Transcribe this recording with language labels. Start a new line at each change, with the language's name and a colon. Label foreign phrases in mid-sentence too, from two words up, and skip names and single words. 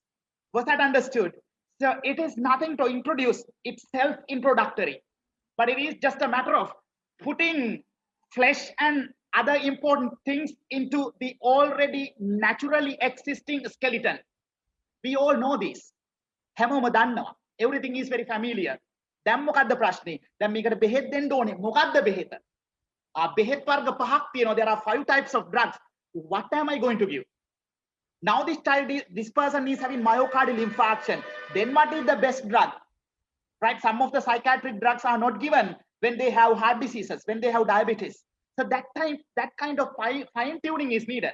English: Was that understood? So it is nothing to introduce. It's self-introductory. But it is just a matter of putting flesh and other important things into the already naturally existing skeleton. We all know this.
Sinhala: හැමෝම දන්නවා.
English: Everything is very familiar.
Sinhala: දැන් මොකද්ද ප්‍රශ්නේ? දැන් මේකට බෙහෙත් දෙන්න ඕනේ. මොකද්ද බෙහෙත? බෙහෙත් වර්ග පහක් තියෙනවා.
English: There are 5 types of drugs. What am I going to give? Now this person is having myocardial infarction. Then what is the best drug? Right? Some of the psychiatric drugs are not given when they have heart diseases, when they have diabetes. So that kind of fine tuning is needed.